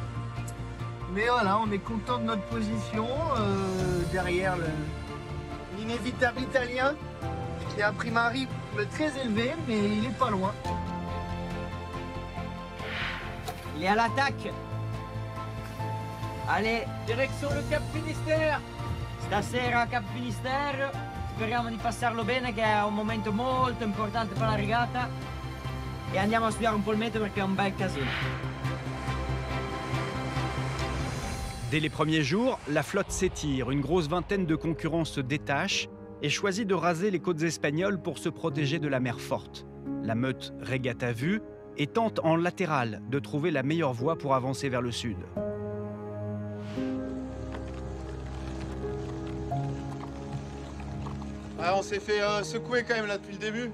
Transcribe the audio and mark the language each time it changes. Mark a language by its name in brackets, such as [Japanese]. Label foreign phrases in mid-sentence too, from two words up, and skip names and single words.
[French] Mais voilà, on est content de notre position derrière l'inévitable italien qui a pris un rythme très élevé, mais il est pas loin. Il est à l'attaque. Allez, [Italian] direzione il Cap Finisterre. Stasera Cap Finisterre. Speriamo di passarlo bene, che è un momento molto importante per la regata. E andiamo a studiare un po' il meteo perché è un bel casino. [French] Dès les premiers jours, la flotte s'étire, une grosse vingtaine de concurrents se détachent et choisit de raser les côtes espagnoles pour se protéger de la mer forte. La meute régate à vue et tente en latéral de trouver la meilleure voie pour avancer vers le sud. Ah, on s'est fait secouer quand même là depuis le début.